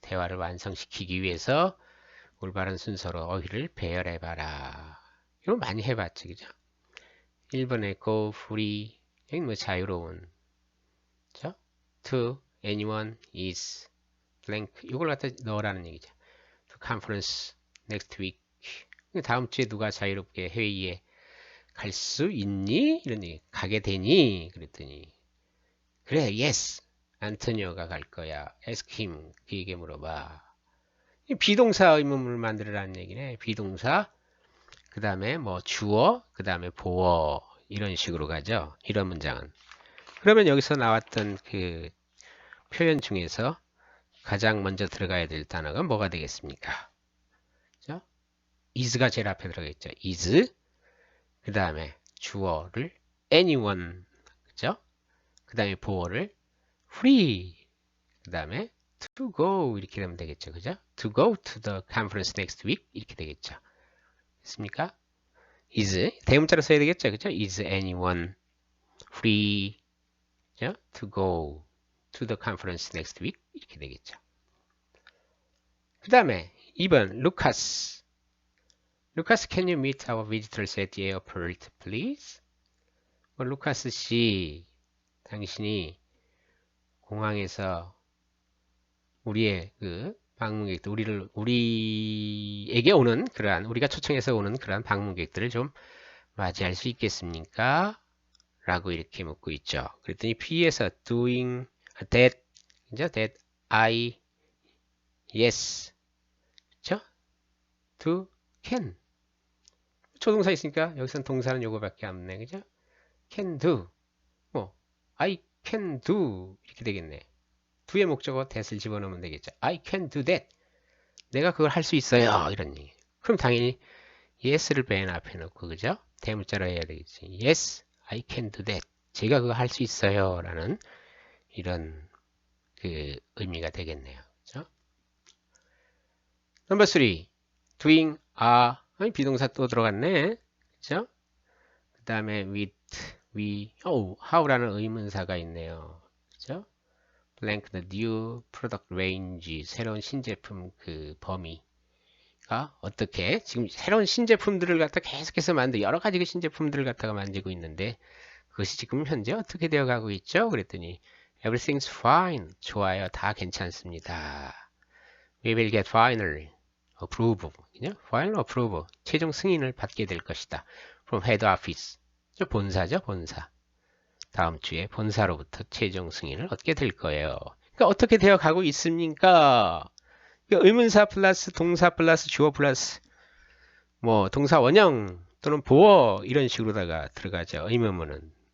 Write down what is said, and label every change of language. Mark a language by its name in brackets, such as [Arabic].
[Korean] 대화를 완성시키기 위해서 올바른 순서로 어휘를 배열해봐라. 이거 많이 해봤지, 그죠? 1번에 [English] go free. [Korean] 여기 뭐 자유로운. 그죠? [English] To anyone is blank. [Korean] 이걸 갖다 넣으라는 얘기죠. [English] To conference next week. [Korean] 다음 주에 누가 자유롭게 회의에 갈 수 있니? 이런 얘기. 가게 되니? 그랬더니 그래, yes. 안토니오가 갈 거야. [English] ask him. [Korean] 그에게 물어봐. 비동사 의문문을 만들어라는 얘기네. 비동사, 그 다음에 뭐 주어, 그 다음에 보어. 이런 식으로 가죠. 이런 문장은. 그러면 여기서 나왔던 그 표현 중에서 가장 먼저 들어가야 될 단어가 뭐가 되겠습니까? 그죠? is가 제일 앞에 들어가겠죠. [English] is. [Korean] 그 다음에 주어를 anyone. 그죠? 그 다음에 보어를 free. 그 다음에 to go 이렇게 되면 되겠죠. 그죠? [English] To go to the conference next week [Korean] 이렇게 되겠죠. 됐습니까? is 대문자로 써야 되겠죠. 그죠? [English] is anyone free [Korean] 그죠? [English] to go to the conference next week 이렇게 되겠죠. [Korean] 그 다음에 2번 Lucas. [English] Lucas, can you meet our visitors at the airport, please? [Korean] 루카스 씨, 당신이 공항에서 우리의 그 방문객들, 우리에게 오는 그러한, 우리가 초청해서 오는 그러한 방문객들을 좀 맞이할 수 있겠습니까? 라고 이렇게 묻고 있죠. 그랬더니 P에서 [English] doing that, [Korean] 그죠? [English] that I, yes, [Korean] 그죠? [English] do, can. [Korean] 조동사 있으니까 여기선 동사는 요거밖에 없네, 그죠? [English] can do, 뭐 I can do [Korean] 이렇게 되겠네. do의 목적어 that을 집어넣으면 되겠죠. [English] I can do that. [Korean] 내가 그걸 할 수 있어요. 이런 얘기. 그럼 당연히 yes를 맨 앞에 넣고, 그죠? 대문자로 해야 되겠지. [English] Yes, I can do that. [Korean] 제가 그거 할 수 있어요. 라는 이런 그 의미가 되겠네요. 그죠? 넘버 3. doing 아니, 비동사 또 들어갔네. 그죠? 그 다음에 with, how라는 의문사가 있네요. 그죠? [English] blank the new product range, [Korean] 새로운 신제품 그 범위가 어떻게, 지금 새로운 신제품들을 갖다 계속해서 여러 가지 그 신제품들을 갖다가 만들고 있는데, 그것이 지금 현재 어떻게 되어 가고 있죠? 그랬더니 [English] everything's fine. [Korean] 좋아요. 다 괜찮습니다. [English] We will get final approve. final approve. [Korean] 최종 승인을 받게 될 것이다. [English] From head office. [Korean] 본사죠, 본사. 다음 주에 본사로부터 최종 승인을 얻게 될 거예요. 그러니까 어떻게 되어 가고 있습니까? 그러니까 의문사 플러스 동사 플러스 주어 플러스 뭐 동사 원형 또는 보어 이런 식으로다가 들어가죠. 의문문은.